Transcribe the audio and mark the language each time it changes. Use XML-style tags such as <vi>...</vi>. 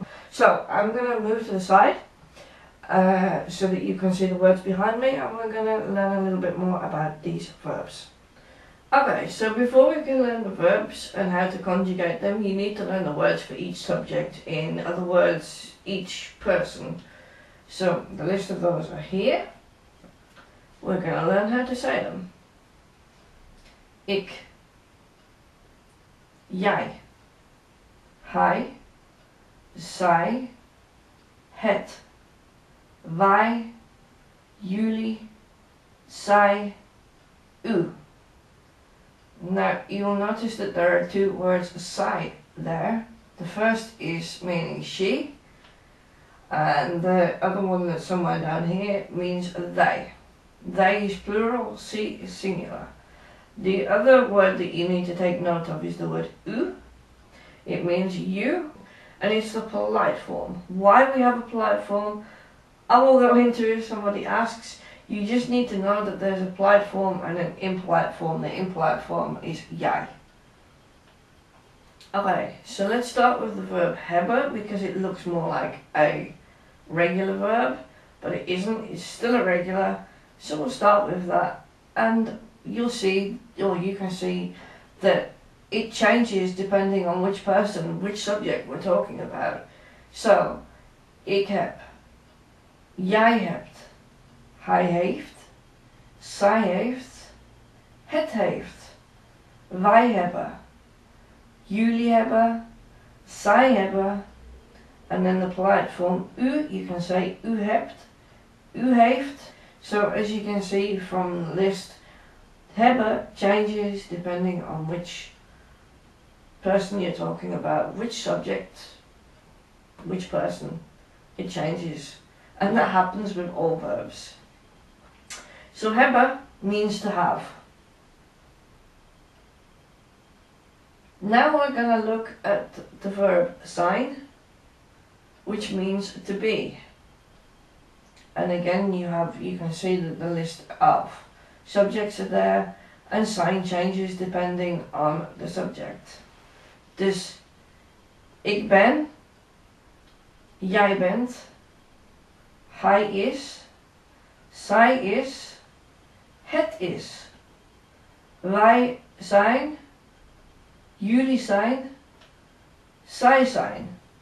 <en>So I'm going to move to the side so that you can see the words behind me, and we're going to learn a little bit more about these verbs. Okay, so before we can learn the verbs and how to conjugate them, you need to learn the words for each subject, in other words, each person. So the list of those are here. We're going to learn how to say them.</en> <nl>Ik, jij, hij, zij, het, wij, jullie, zij, u.</nl> <en>Now you'll notice that there are two words zij there. The first is meaning she, and the other one that's somewhere down here means they. They is plural, she is singular. The other word that you need to take note of is the word u. It means you, and it's the polite form. Why we have a polite form, I will go into if somebody asks. You just need to know that there's a polite form and an impolite form. The impolite form is jij. Okay, so let's start with the verb hebben, because it looks more like a regular verb, but it isn't. It's still irregular. So we'll start with that, and you'll see, or you can see, that it changes depending on which person, which subject we're talking about.</en> <nl>So, ik heb, jij hebt, hij heeft, zij heeft, het heeft, wij hebben, jullie hebben, zij hebben.</nl> <en>And then the polite form u, you can say</en> <nl>u hebt, u heeft.</nl> <en>So as you can see from the list, hebben changes depending on which person you're talking about, which subject, which person. It changes. And that happens with all verbs. So hebben means to have. Now we're going to look at the verb zijn, which means to be. And again you can see that the list of subjects are there, and zijn changes depending on the subject.</en> <nl>Dus ik ben, jij bent, hij is, zij is, het is. Wij zijn, jullie zijn, zij zijn.</nl>